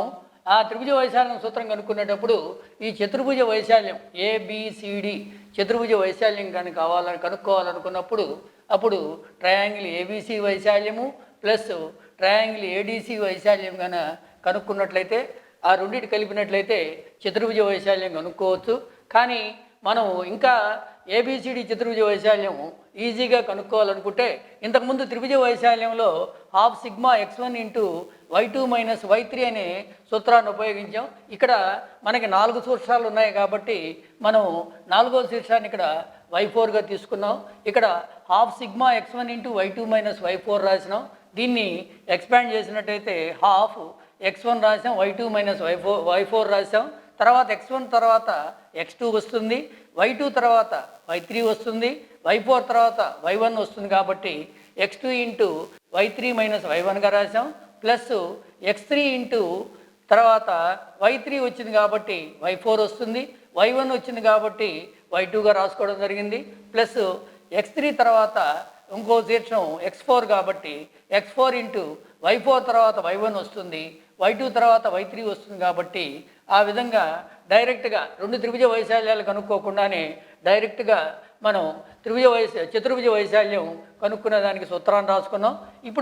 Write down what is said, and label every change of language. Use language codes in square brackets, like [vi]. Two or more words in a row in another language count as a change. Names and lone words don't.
[te] ఆ త్రిభుజ వైశాల్యం సూత్రం కనుక్కునేటప్పుడు ఈ చతుర్భుజ వైశాల్యం ఏబిసిడి చతుర్భుజ వైశాల్యం కానీ కనుక్కోవాలనుకున్నప్పుడు అప్పుడు ట్రయాంగిల్ ఏబిసి వైశాల్యము ప్లస్ ట్రయాంగిల్ ఏడిసి వైశాల్యం కానీ కనుక్కున్నట్లయితే ఆ రెండింటి కలిపినట్లయితే చతుర్భుజ వైశాల్యం కనుక్కోవచ్చు. కానీ మనం ఇంకా ఏబిసిడి చతుర్భుజ వైశాల్యం ఈజీగా కనుక్కోవాలనుకుంటే ఇంతకుముందు త్రిభుజ వైశాల్యంలో ½ σ(x1) × y2 - y3 అనే సూత్రాన్ని ఉపయోగించాం. ఇక్కడ మనకి 4 శీర్షాలు ఉన్నాయి కాబట్టి మనం 4వ శీర్షాన్ని ఇక్కడ y4గా తీసుకున్నాం. ఇక్కడ ½ σ(x1) × y2 - y4 రాసినాం. దీన్ని ఎక్స్పాండ్ చేసినట్టయితే ½ x1 రాసాం, y2 - y4 రాసాం. తర్వాత x1 తర్వాత x2 వస్తుంది, y2 తర్వాత y3 వస్తుంది, y4 తర్వాత y1 వస్తుంది కాబట్టి x2 × y3 - y1గా రాసాం. ప్లస్ x3 × తర్వాత y3 వచ్చింది కాబట్టి y4 వస్తుంది, y1 వచ్చింది కాబట్టి y2గా రాసుకోవడం జరిగింది. ప్లస్ x3 తర్వాత ఇంకో శీర్షం x4 కాబట్టి x4 × y4 తర్వాత y1 వస్తుంది, y2 తర్వాత y3 వస్తుంది కాబట్టి ఆ విధంగా డైరెక్ట్గా 2 త్రిభుజ వైశాల్యాలు కనుక్కోకుండానే డైరెక్ట్గా మనం చతుర్భుజ వైశాల్యం కనుక్కునే దానికి సూత్రాన్ని రాసుకున్నాం.